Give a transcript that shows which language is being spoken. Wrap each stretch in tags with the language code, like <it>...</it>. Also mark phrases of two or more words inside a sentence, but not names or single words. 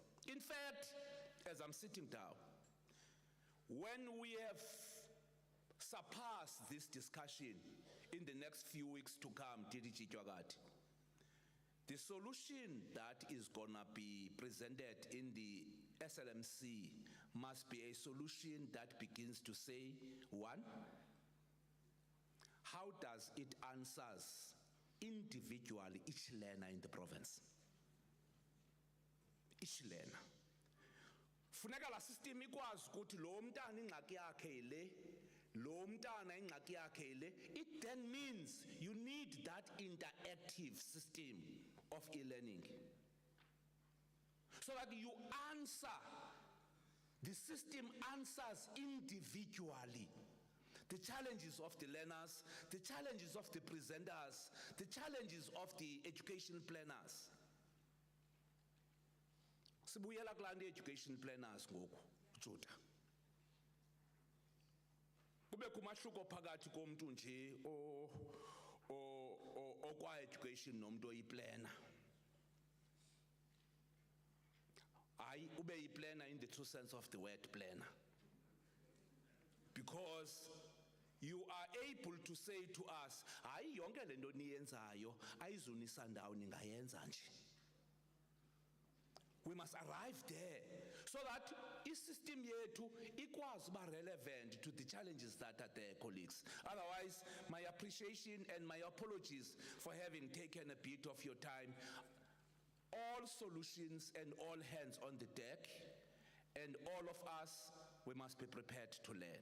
<en>In fact, as I'm sitting down, when we have surpassed this discussion in the next few weeks to come, the solution that is gonna be presented in the SLMC must be a solution that begins to say, one, how does it answers individually each learner in the province? Each learner.</en> <xh>Funeka la system ikwazi ukuthi lo mntana ingxaki yakhe le, lo mntana ingxaki yakhe le.</xh> <en>It then means you need that interactive system of e-learning, so that you answer, the system answers individually the challenges of the learners, the challenges of the presenters, the challenges of the education planners.</en> <xh>Sibuyela kulanda</xh> <en>education planners</en> <xh>ngoku, Juda. Kube kumahluko phakathi komuntu nje okwa education nomuntu oyiplanner. Hayi ube yiplanner</xh> <en>in the true sense of the word planner. Because you are able to say to us,</en> <xh>hayi yonke lento niyenzayo ayizunisa ndawo ningayenza nje.</xh> <en>We must arrive there so that</en> <xh>i-system yethu ikwazi uba</xh> <en>relevant to the challenges that are there, colleagues. Otherwise, my appreciation and my apologies for having taken a bit of your time. All solutions and all hands on the deck, and all of us, we must be prepared to learn.</en>